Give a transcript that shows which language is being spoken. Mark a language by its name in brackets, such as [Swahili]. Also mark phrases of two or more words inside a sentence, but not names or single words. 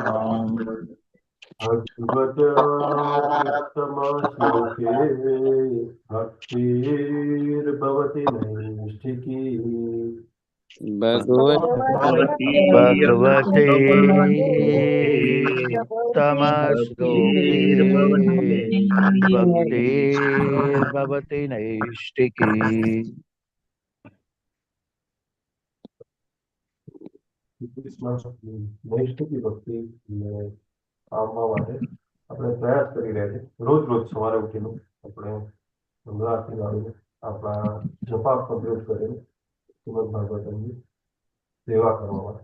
[Sanskrit] भगवत उत्तमश्लोके भक्तिर्भवति नैष्ठिकी। भगवती भगवते उत्तमश्लोके भक्तिर्भवति नैष्ठिकी। [Gujarati] નૈષ્ઠિકી ભક્તિ આવવા માટે આપણે પ્રયાસ કરી રહ્યા છીએ. રોજ રોજ સવારે ઉઠીને આપણે ગંગા આરતી આપણા જપા કમ્પ્લીટ કરીને શ્રીમદ ભાગવતમની સેવા કરવા માટે.